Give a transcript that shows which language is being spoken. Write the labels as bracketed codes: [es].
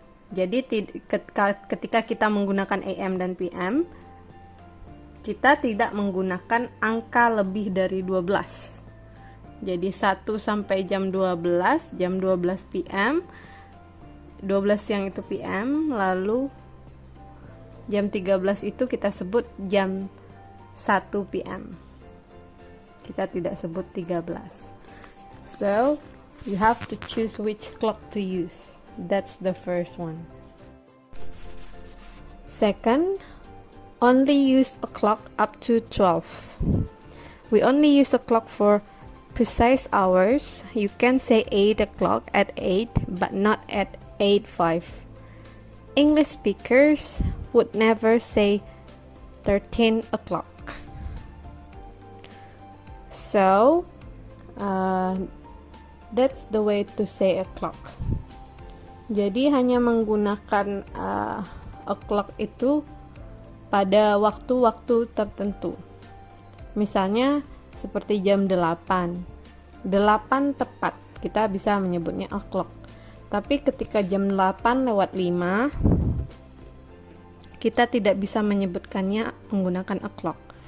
[id] Jadi ketika kita menggunakan AM dan PM, kita tidak menggunakan angka lebih dari 12. Jadi 1 sampai jam 12 PM, 12 siang itu PM, lalu jam 13 itu kita sebut jam 1 PM. Kita tidak sebut 13. [en] So, you have to choose which clock to use. That's the first one. Second, only use a clock up to 12. We only use a clock for precise hours. You can say 8 o'clock at 8, but not at 8:05. English speakers would never say 13 o'clock. So, that's the way to say o'clock. [id] Jadi hanya menggunakan o'clock itu pada waktu-waktu tertentu. Misalnya seperti jam 8. 8 tepat, kita bisa menyebutnya o'clock. Tapi ketika jam 8:05, kita tidak bisa menyebutkannya menggunakan o'clock.